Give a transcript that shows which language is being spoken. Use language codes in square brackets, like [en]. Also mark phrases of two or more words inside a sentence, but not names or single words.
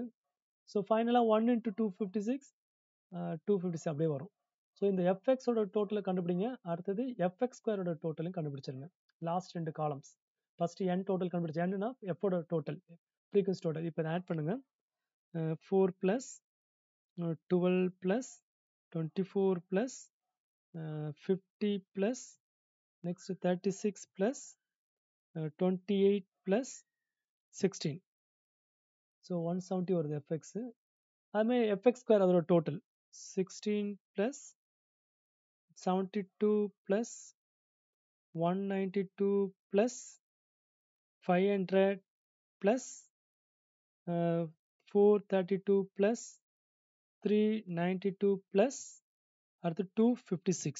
[ta] ஸோ ஃபைனலாக 1 into 256, 256 அப்படியே வரும். ஸோ இந்த எஃப்எக்ஸோட டோட்டலை கண்டுபிடிங்க. அடுத்தது [en] FX square [ta] டோட்டலையும் கண்டுபிடிச்சிருங்க. [en] last 2 columns. first N total [ta] கண்டுபிடிச்சு, என்னன்னா எஃபோட டோட்டல், [en] frequency total. [ta] இப்போ இதை ஆட் பண்ணுங்க. [en] 4 plus 12 plus 24 plus 50 plus next 36 plus 28 plus 16. [ta] ஸோ 170 வருது எஃப்எக்ஸ். அதுமாதிரி [en] FX square [ta] அதோட [en] total 16 plus 72 plus 192 plus 500 plus 432 plus 392 plus [ta] அடுத்து 256.